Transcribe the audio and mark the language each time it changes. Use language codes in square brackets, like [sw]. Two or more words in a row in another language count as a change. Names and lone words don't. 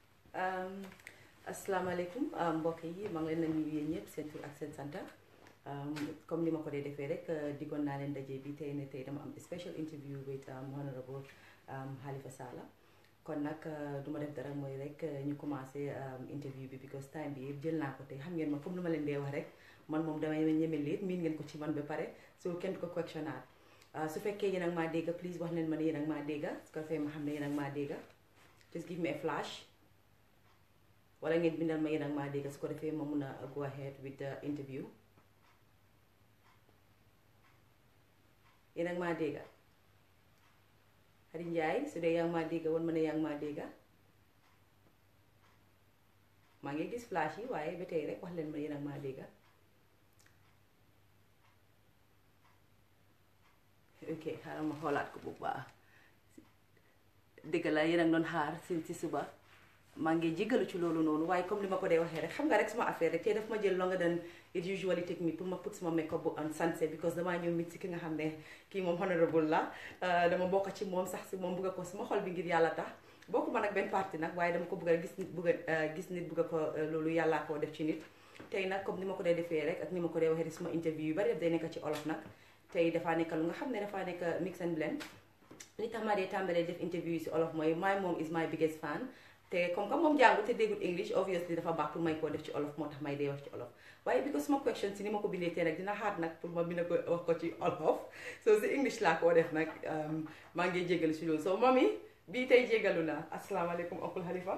[wo] Um, asalaamaaleykum mbokk yi maa ngi leen di nuyu yéen ñëpp seen tur ak seen sant comme ni ma ko dee defee rek diggoon naa leen daje bi tey ne tey dama am [en] special interview with Honorable Halifa [wo] Sallah kon nag du ma def dara mooy rek ñu commencé interview bi because time bi yëpp jël naa ko tey xam ngeen ma comme lu ma leen dee wax rek man moom damay ñeme leet miin ngeen ko ci man ba pare so kenn du ko questionnaat su fekkee yéen ak maa dégga please wax leen ma ne yéen ak maa dégga su ko defee ma xam ne yéen ak maa dégga [en] just give me a flash [wo] wala ngeen bindal ma yéen ak maa dégga su ko defee ma mun a [en] go ahead with the interview [wo] yéen ak maa dégga Xadi Njaay su dee yaa ngi maa dégga wan ma ne yaa ngi maa dégga maa ngi gis flash yi waaye ba tey rek wax leen ma yéen ak maa dégga ok xaaral ma xoolaat ko bu baax dëgg la yéen a ngi doon xaar si suba maa ngi jégalu ci loolu noonu waaye comme li ma ko dee waxee rek xam nga rek suma affaire rek te daf ma jël [en] longer than it usually take me [wo] pour ma put suma makeup bu [en] on sunset [wo] because damaa ñëw mit si ki nga xam ne kii moom honorable la dama bokk ci moom sax si moom bugga ko suma xol bi ngir yàlla tax bokku ma nag benn parti nag waaye dama ko bugga gis nit bugga ko loolu yàllaa koo def ci nit tey nag comme ni ma ko dee defee rek ak ni ma ko dee waxee rek suma interview yu bari daf day nekk ci olof nag tey dafaa nekk lu nga xam ne dafaa nekk [en] mix and blend [wo] li tax ma dee tàmbalee def interview si olof mooy [en] my mom is my biggest fan [wo] te comme que moom jàngu te déggul English obviously dafa baax pour may koo def ci olof moo tax may dee wax ci olof waaye because suma question si ni ma ko bindee tey nag dina xaat nag pour ma bind ko wax ko ci olof so si English laa koo def nag maa ngi jégalu si loolu so mami bii tey jégalu naa asalaamaaleykum Hon.Halifa.